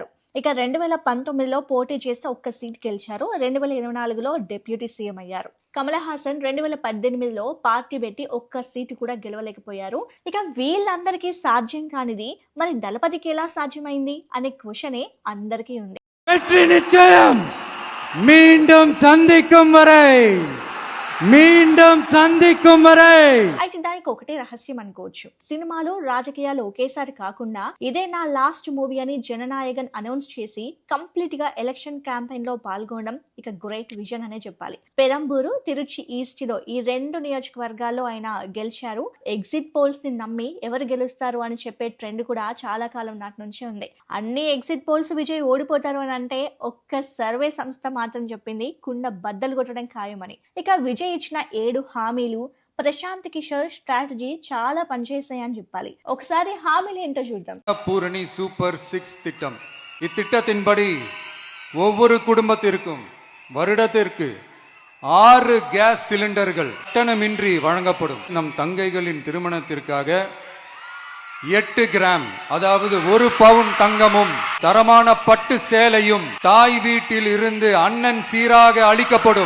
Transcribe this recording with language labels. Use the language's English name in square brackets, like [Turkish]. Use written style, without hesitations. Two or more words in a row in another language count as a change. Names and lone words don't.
[Telugu] ఇక 2019లో పోటీ చేస్తే ఒక్క సీట్ గెలిచారు. 2024లో [English] deputy CM [Telugu] అయ్యారు. కమల్ హాసన్ 2018లో పార్టీ పెట్టి ఒక్క సీటు కూడా గెలవలేకపోయారు. ఇక వీళ్ళందరికీ సాధ్యం కానిది మరి దళపతికి ఎలా సాధ్యమైంది అనే క్వశ్చనే అందరికీ ఉంది. [Tamil] மீண்டும் சந்திக்கும் வரை [Telugu] అయితే దానికి ఒకటే రహస్యం అనుకోవచ్చు. సినిమాలు, రాజకీయాలు ఒకేసారి కాకుండా ఇదే నా [English] last movie [Telugu] అని జననాయకన్ అనౌన్స్ చేసి కంప్లీట్ గా [English] election campaign [Telugu] లో పాల్గొనడం ఇక [English] great vision [Telugu] అనే చెప్పాలి. పెరంబూరు, తిరుచి ఈస్ట్ లో ఈ 2 నియోజకవర్గాల్లో ఆయన గెలిచారు. [English] exit polls [Telugu] ని నమ్మి ఎవరు గెలుస్తారు అని చెప్పే ట్రెండ్ కూడా చాలా కాలం నాటి నుంచే ఉంది. అన్ని [English] exit polls [Telugu] విజయ్ ఓడిపోతారు అని అంటే ఒక్క సర్వే సంస్థ మాత్రం చెప్పింది కుండ బద్దలు కొట్టడం ఖాయమని. ఇక విజయ్ ఇచ్చిన 7 హామీలు, ప్రశాంత్ కిషోర్ స్ట్రాటజీ చాలా పనిచేసాయని చెప్పాలి. ఒకసారి హామీలు ఏంటో చూద్దాం. [Tamil] பூரணி சூப்பர் 6 திட்டம். இத்திட்டத்தின்படி ஒவ்வொரு குடும்பத்திற்கும் வருடத்திற்கு 6 [English] gas cylinders [Tamil] கட்டணமின்றி வழங்கப்படும். நம் தங்கைகளின் திருமணத்திற்காக 8 கிராம் அதாவது 1 பவுன் தங்கமும் தரமான பட்டு சேலையும் தாய் வீட்டில் இருந்து அண்ணன் சீராக அளிக்கப்படும்.